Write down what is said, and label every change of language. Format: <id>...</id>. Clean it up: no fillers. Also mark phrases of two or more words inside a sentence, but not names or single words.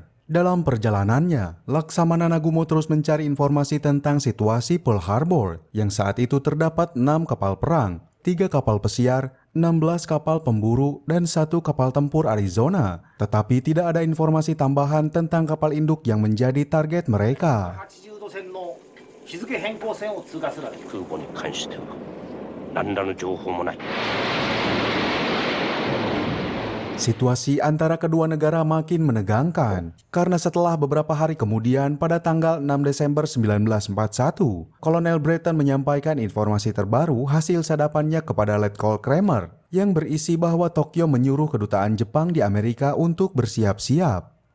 <id>Dalam perjalanannya, Laksamana Nagumo terus mencari informasi tentang situasi Pearl Harbor, yang saat itu terdapat 6 kapal perang, 3 kapal pesiar, 16 kapal pemburu, dan 1 kapal tempur Arizona. Tetapi tidak ada informasi tambahan tentang kapal induk yang menjadi target mereka.</id> <ja>80 度線の日付変更線を通過する空母に関しては何らの情報もない。</ja> <id>Situasi antara kedua negara makin menegangkan karena setelah beberapa hari kemudian pada tanggal 6 Desember 1941, Kolonel Breton menyampaikan informasi terbaru hasil sadapannya kepada Letkol Kramer yang berisi bahwa Tokyo menyuruh kedutaan Jepang di Amerika untuk bersiap-siap.</id>